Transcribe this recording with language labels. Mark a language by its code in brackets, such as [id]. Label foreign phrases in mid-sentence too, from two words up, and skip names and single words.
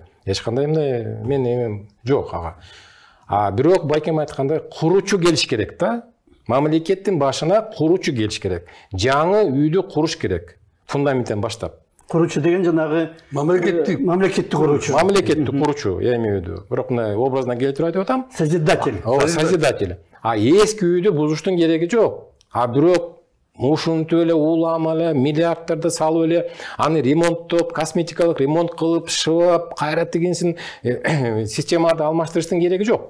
[ky] Эч кандай мындай мен эмем жок ага. Бирок байкем айткандай, куручу келиш керек да. Мамлекеттин башына куручу келиш керек. Жаңы үйдү куруш керек. Фундаменттен баштап. Куручу деген жанагы мамлекеттик куручу. Мамлекеттик куручу, [ru] я имею в виду. [ky] Бирок мына образына келтирип айтып атам. Созидатель. Созидатель. Эски үйдү бузуштун кереги жок. Бирок ушинтип эле улам эле миллиардтарды салып эле аны ремонттоп, косметикалык ремонт кылып, шыбап, кайра тигинсин, системаларды алмаштырыштын кереги жок.